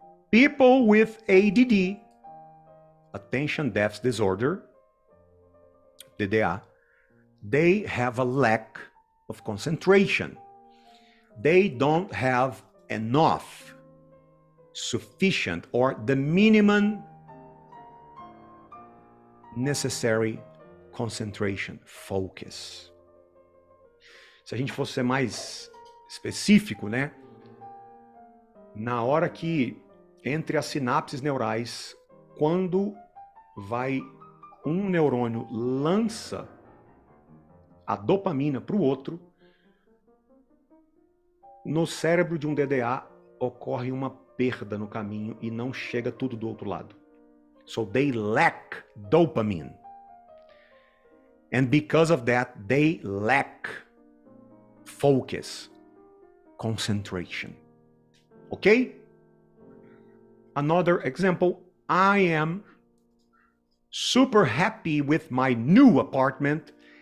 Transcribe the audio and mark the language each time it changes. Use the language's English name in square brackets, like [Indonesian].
[English] People with ADD, attention deficit disorder, DDA, they have a lack of concentration. They don't have enough, sufficient, or the minimum necessary concentration, focus. [Portuguese] Se a gente fosse ser mais específico, né? Na hora que entre as sinapses neurais, quando vai um neurônio lança a dopamina para o outro, no cérebro de um DDA ocorre uma perda no caminho e não chega tudo do outro lado. [English] So they lack dopamine. And because of that, they lack focus, concentration. Okay? Another example, I am super happy with my new apartment.